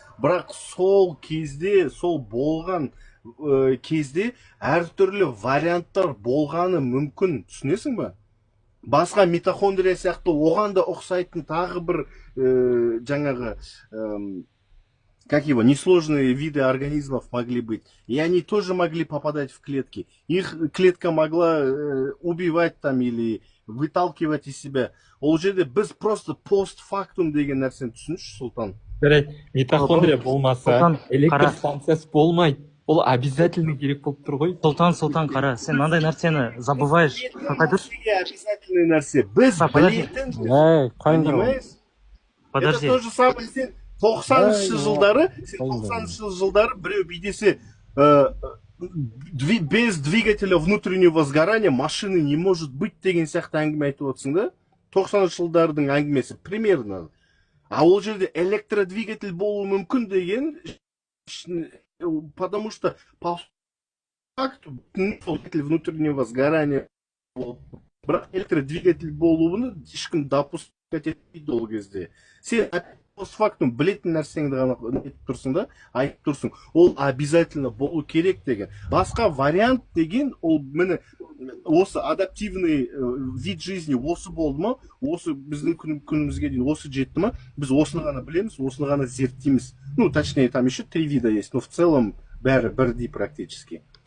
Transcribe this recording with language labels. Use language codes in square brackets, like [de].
[kk] Бірақ сол кезде, сол болған кезде әртүрлі варианттар болғаны мүмкін, түсінесің ба? Басқа митохондрия сияқты оған да ұқсайтын тағы бір жаңағы [ru] как его, несложные виды организмов могли быть. И они тоже могли попадать в клетки. Их клетка могла убивать там или выталкивать из себя. [kk] Ол жерде біз просто постфактум деген нәрсені түсінші, Сұлтан. Митохондрия болмаса, электр станциясы болмайды. Ол обязательно керек болып тұр ғой. Сұлтан, қара, сен мынандай нәрсені забываешь. Обязательный нәрсе. Біз білетін, понимаешь? [ru] Это то же самое, [kk] сен 90-шы жылдары біреу бидесе [ru] без двигателя внутреннего сгорания машины не может быть [kk] деген сияқты әңгіме айтып отырсың да? 90-шы жылдардың әңгімесі, примерно. А ол жерде электродвигатель болуы мүмкін деген, [ru] потому что по факту двигатель внутреннего сгорания [kk] бірақ электродвигатель болуыны ешкім допускать етпейді ол кезде. Сен постфактум білетін нәрсеңді ғана айтып тұрсың да, айтып тұрсың. Ол обязательно болу керек деген. Басқа вариант деген, ол мені осы [ru] адаптивный вид жизни [kk] осы болды ма, осы біздің күнімізге дейін осы жетті ма, біз осыны ғана білеміз, осыны ғана зерттейміз. [ru] Ну, точнее, там еще 3 вида есть, но в целом [kk] бәрі бірдей практически.